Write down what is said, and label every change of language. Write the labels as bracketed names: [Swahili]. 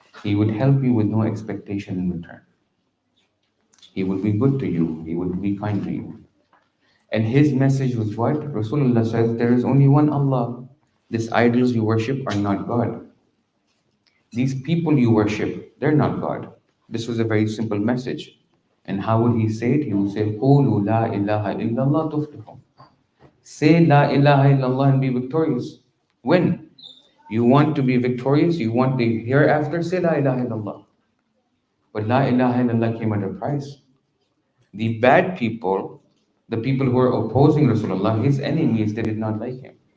[English] He would help you with no expectation in return. He would be good to you. He would be kind to you. And his message was what? Rasulullah says, there is only one Allah. These idols you worship are not God. These people you worship, they're not God. This was a very simple message. And how would he say it? He would say, [Arabic] قُولُوا لَا إِلَّهَ إِلَّا اللَّهُ تُفْلِحُونَ. [English] Say La ilaha illallah and be victorious. When you want to be victorious, you want the hereafter, say La ilaha illallah. But La ilaha illallah came at a price. The bad people, the people who were opposing Rasulullah, his enemies, they did not like him.